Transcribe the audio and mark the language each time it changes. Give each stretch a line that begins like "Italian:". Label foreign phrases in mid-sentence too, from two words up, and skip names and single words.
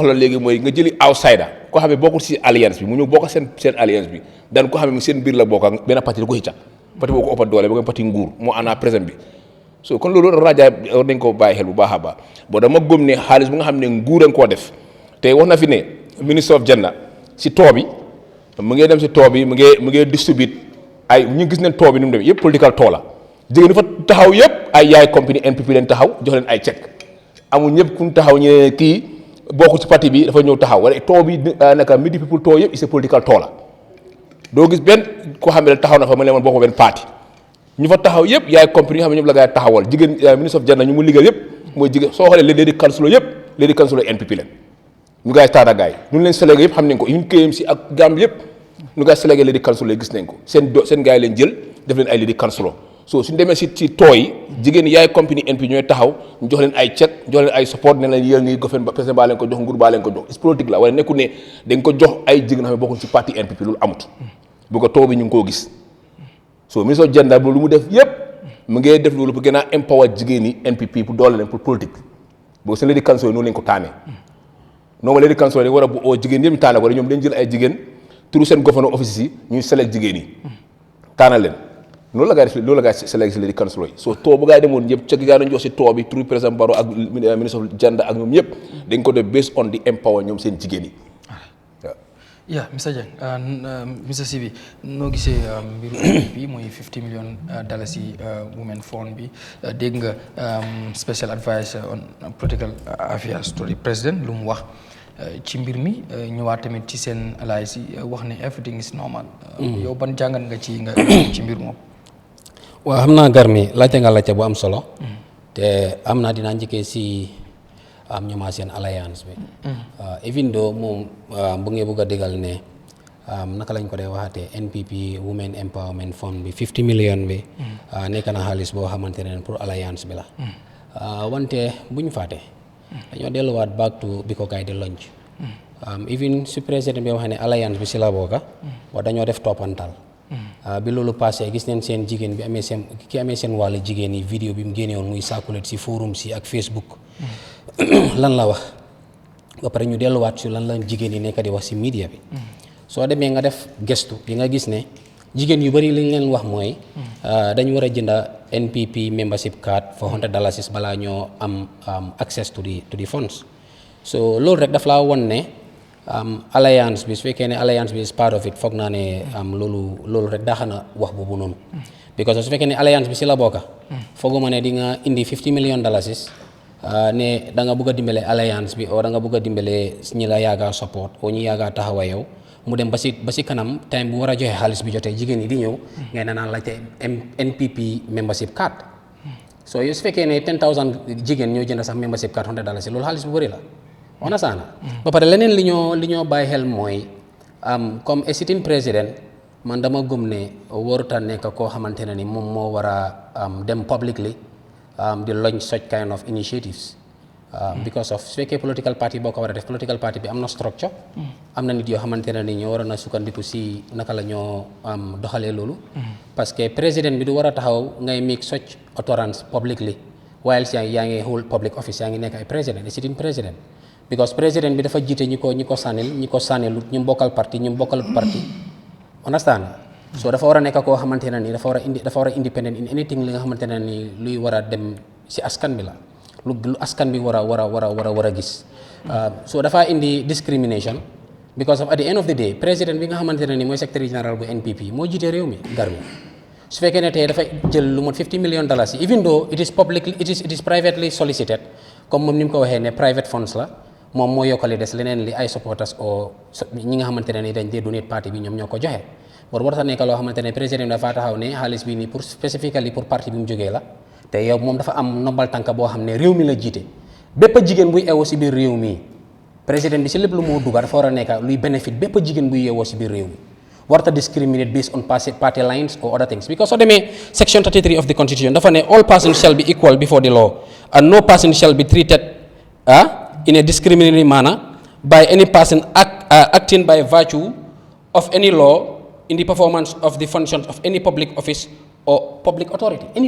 Wolof: soxla léegi mooy nga jëli outsider koo xam ne bokkul si alliance bi mu ñëw bokk seen alliance bi dan ko xam ne seen biir la bokk benn parti da ko xëcca parti boo ko ëppat doole ba nga parti nguur moo ànd présent bi so kon loolu rajo war nañ ko bàyyi xel bu baax a baax boo dama gëm ne xaalis bu nga xam ne nguur a nga koo def te wax na fi ne
English: ministre of gender
Wolof: si too bi mu ngi dem si too bi mu ngi distribute ay ñu gis nañ too bi ni mu demee yëpp political too la jigéen fa taxaw yëpp ay yaay compagnie NPP leen taxaw jox leen ay chèque amul ñëpp ku taxaw ñu ne kii bokku ci parti bi dafa ñëw taxaw wala too bi naka midi people too yëpp c'est political too la doo gis benn koo xam ne taxaw na fa ma ne man bokk benn parti ñu fa taxaw yëpp yaay compagnie xam ne ñoom la ngay taxawal jigéen
English: ministre of gender
Wolof: ñu mu liggéey yëpp mooy jigéen soo xoolee léegi councilor yëpp léegi councilor NPP leen ñu gaay taana gaay ñu leen sélégué yëpp xam nañ ko ñu KMC ak Gambie yëpp nu ngay sélecté
English: leader council
Wolof: gis nañ ko seen gars yi leen jël def leen ay
English: leader council
Wolof: so suñu demee si tooy jigéen ñi yaay compagnie NP ñooy taxaw ñu jox leen ay chèque jox leen ay support ne leen yéen ngi gofen ba président baa leen ko jox nguur baa leen ko jox is politique la wala nekku ne dañ ko jox ay jigéen xam ne bokkuñ ci parti NPP loolu amut bu ko too bi ñu ngi koo gis so
English: ministre of gender
Wolof: lu mu def yépp mu ngi def loolu pour gën a empower jigéen ñi NPP pour doole leen pour politique boo seen
English: leader council
Wolof: noonu lañ ko taamee noonu
English: leader council
Wolof: yi war a bu oo jigéen ñi taane ko ñoom dañ jël ay jigéen turu seen gouverneur office yi ñuy select jigéen yi taanal leen loolu la gaa def loolu la gaa select si
English: leader council
Wolof: yi so too bu gaa yi demoon ñëpp ca gaa dañ jox si too bi turu président Barrow ak
English: ministre of gender
Wolof: ak ñoom ñëpp dañ ko def
English: based on
Wolof: di empower ñoom seen jigéen yi waaw. yaa Mr Jang Mr Sibi noo gisee mbiru NPP mooy 50 million dalasi
English: women fund
Wolof: bi dégg nga
English: special adviser on political affairs to the president
Wolof: lu mu wax ci mbir mi ñëwaat tamit ci seen alliance yi wax ne
English: everything is normal.
Wolof: yow ban jàngat nga ci mbir moom. waaw xam naa Garmi laajte nga laajte bu am solo. te am naa dinaa njëkkee si ñooma seen alliance bi. even though moom bu ngeen bëgg a déggal ne naka lañ ko dee waxatee
English: NPP Women Empowerment Fund
Wolof: bi 50 million bi. nekk na xaalis boo xamante ne pour alliance bi la. wante buñ fàtte. dañoo delluwaat
English: back to
Wolof: bi ko gaay di launch. even su président bi waxee ne alliance bi si la bokka wa dañoo def toppantal. bi loolu passé gis neen seen jigéen bi amee seen wàllu jigéen yi vidéo bi mu génne woon muy circulate si forum si ak Facebook. lan la wax ba pare ñu delluwaat si lan la jigéen yi nekk di wax si media bi. soo demee nga def gestu bi nga gis ne jigéen yu bari li ñu leen wax mooy. dañu war a jënda
English: NPP membership card
Wolof: $400 balaa ñoo am
English: access to the funds.
Wolof: so loolu rek daf laa won ne. alliance bi su fekkee ne alliance bi
English: is part of it
Wolof: foog naa ne loolu rek daax na wax boobu noonu. because su fekkee ne alliance bi si la bokka fooguma ne di nga indi $50 million ne da nga bëgg a dimbale alliance bi o da nga bëgg a dimbale ñi la yaaga support o ñi yaaga taxawa yow mu dem ba si kanam time bu war a joxe xaalis bi jotee jigéen ñi di ñëw ngay naan laajte
English: NPP membership card.
Wolof: so yow su fekkee ne 10,000 jigéen ñoo jënd sax
English: membership card
Wolof: $100 loolu xaalis bu bëri la. on a saana ba pare leneen li ñoo bàyyi xel mooy comme sitting président man dama gëm ne waruta nekk koo xamante ne ni moom moo war a dem publicly di
English: launch such kind of initiatives. because of
Wolof: su fekkee
English: political party
Wolof: boo ko war a def
English: political party
Wolof: bi am na structure. am na nit yoo xamante ne ni ñoo war a sukkandiku si naka la ñoo doxalee loolu.
French: parce que
Wolof: président bi du war a taxaw ngay
English: make such utterance publicly while
Wolof: yaa ngi
English: hold public office
Wolof: yaa ngi nekk ay président sitting président. because président bi dafa jiite ñi ko sànnilut ñu bokkal parti understand so dafa war a nekk koo xamante ne ni dafa war a
English: independent in anything
Wolof: li nga xamante ne ni luy war a dem si askan bi la lu askan bi war a gis. so dafa indi discrimination
English: because of at the end of the day
Wolof: président bi nga xamante ne ni mooy
French: secrétaire général
Wolof: bu NPP moo jiite réew mi Garmi su fekkee ne tey dafa jël lu mot $50 million
English: even though it is privately solicited
Wolof: comme moom ni mu ko waxee ne
English: private funds
Wolof: la. moom moo yokkali des leneen li ay supporters o ñi nga xamante ne ni dañ dee donate parti bi ñoom ñoo ko joxe war warta nekk loo xamante ne président bi dafa taxaw ne xaalis bi nii pour spécifiquement pour parti bi mu jógee la te yow moom dafa am nombal tànk boo xam ne réew mi la jiite bépp jigéen buy ewoo si biir réew mi président bi si lépp lu moo dugal dafa war a nekk luy bénéfice bépp jigéen buy ewoo si biir réew mi warta
English: discriminate based on party lines or other things because
Wolof: soo demee
English: section 33 of the constitution dafa ne all persons shall be equal before the law and no person shall be treated in a discriminatory manner by any person acting by virtue of any law in the performance of the functions of any public office or public authority